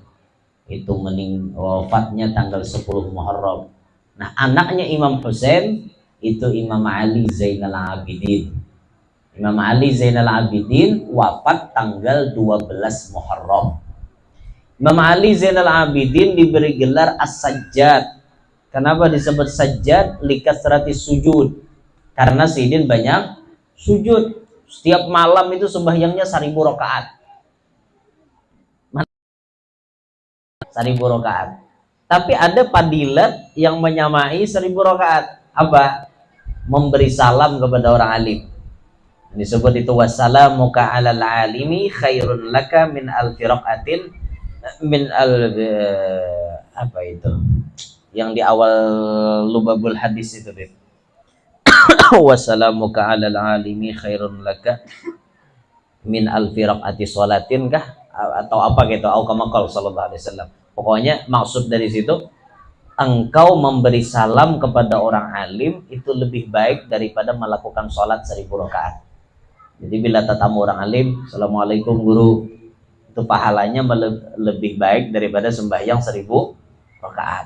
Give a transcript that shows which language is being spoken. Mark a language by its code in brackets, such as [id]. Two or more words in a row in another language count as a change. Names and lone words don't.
[id] Itu wafatnya tanggal 10 Muharram. Nah anaknya Imam Husain itu Imam Ali Zainal Abidin. Imam Ali Zainal Abidin wafat tanggal 12 Muharram. Imam Ali Zainal Abidin diberi gelar As-Sajjad. Kenapa disebut Sajjad? [ar] لكثرة سجود, [id] karena Sidin banyak sujud. Setiap malam itu sembahyangnya 1000 rakaat. 1000 rakaat. Tapi ada padilat yang menyamai 1000 rakaat. Apa? Memberi salam kepada orang alim. Disebut itu [ar] وسلامك على العالم خير لك من ألف ركعة من ال [id] apa itu? Yang di awal lubabul hadis itu, Beb. [ar] وسلامك على العالم خير لك من ألف ركعة صلاة [id] kah atau apa gitu, [ar] أو كما قال صلى الله عليه وسلم. [id] Pokoknya maksud dari situ, engkau memberi salam kepada orang alim itu lebih baik daripada melakukan sholat 1000 rakaat. Jadi bila tetamu orang alim, assalamualaikum guru, itu pahalanya lebih baik daripada sembahyang 1000 rakaat.